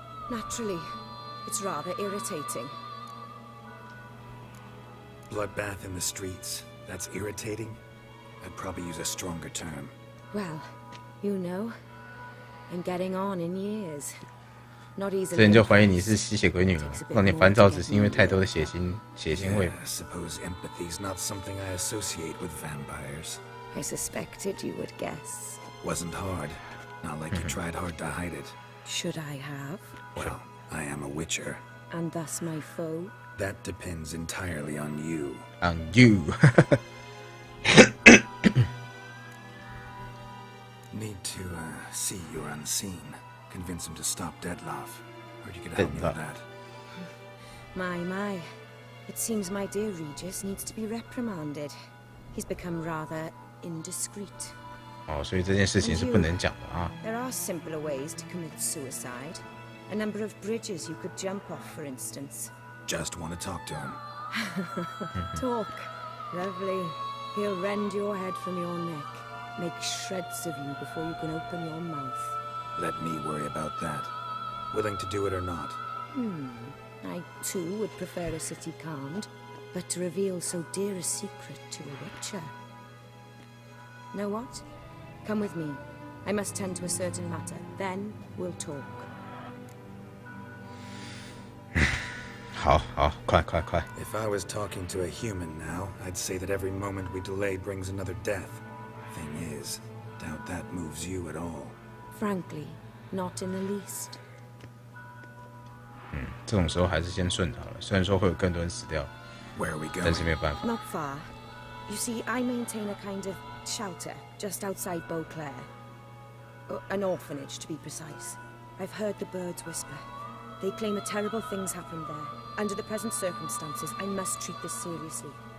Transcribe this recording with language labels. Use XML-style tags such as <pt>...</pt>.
<en>Naturally, it's rather irritating. Bloodbath in the streets. That's irritating? I'd probably use a stronger term. Well, you know, I'm getting on in years. Not</en> <zh>之</zh> <en>easily.</en> <zh>前就怀疑你是吸血鬼女了，让你烦躁只是因为太多的血腥味。</zh> <en>I suppose empathy's not something I associate with vampires. I suspected you would guess. Wasn't hard. Not like you tried hard to hide it. Should I have? Well, I am a witcher. And thus my foe? That depends entirely on you. On you. Need to see you're unseen. Convince him to stop Dettlaff. Heard you could help me with that. My. It seems my dear Regis needs to be reprimanded. He's become rather indiscreet.</en> <zh>哦，所以这件事情是不能讲的啊。</zh> <en>There are simpler ways to commit suicide. A number of bridges you could jump off, for instance. Just want to talk to him. Talk. Lovely. He'll rend your head from your neck. Make shreds of you before you can open your mouth. Let me worry about that. Willing to do it or not? I, too, would prefer a city calmed, but to reveal so dear a secret to a witcher. Know what? Come with me. I must tend to a certain matter. Then we'll talk.</en> <zh>好，快！</zh> <en>If I was talking to a human now, I'd say that every moment we delay brings another death. Thing is, doubt that moves you at all. Frankly, not in the least.</en> <zh>这种时候还是先顺他了。虽然说会有更多人死掉，</zh> <en>Where are we going?</en> <zh>但是没有办法。</zh> <en>Not far. You see, I maintain a kind of shelter just outside Beauclair. An orphanage, to be precise. I've heard the birds whisper. They claim that terrible things happened there. Under the present circumstances, I must treat this seriously.</en>